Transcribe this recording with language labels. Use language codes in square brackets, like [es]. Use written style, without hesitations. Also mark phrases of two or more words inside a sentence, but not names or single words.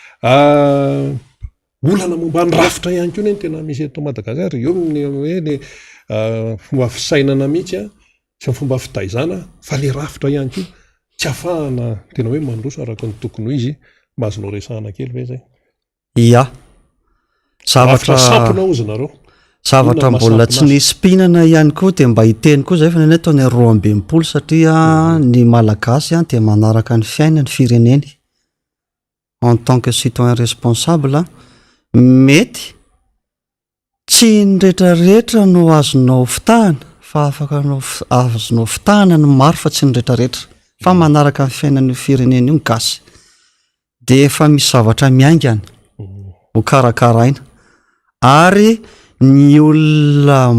[mg] olana momba ny rafitra ihany koa ny tena misy eto Madagasikara eo hoe le fomba fisainana mihitsy sy fomba fitaizana fa le rafitra ihany koa tsy ahafahana tena hoe mandroso araka ny tokony ho izy mba azonao resahana kely ve zay ia rafitra sampona ozy nareo zavatra mbola tsy nisy mpinana ihany koa dia mba hiteny koa zay fa neny ataony 12 satria ny malagasy dia manaraka ny fiaina ny fireneny [fr] en tant que citoyen responsable [mg] mety tsy nyrehetrarehetra no azonao fitahana fa afaka azonao fitahana ny maro fa tsy nyrehetrarehetra fa manaraka ny fiainan'ny fireneny io ny gasy dia efa misy zavatra miaingana ho karakaraina ary ny olona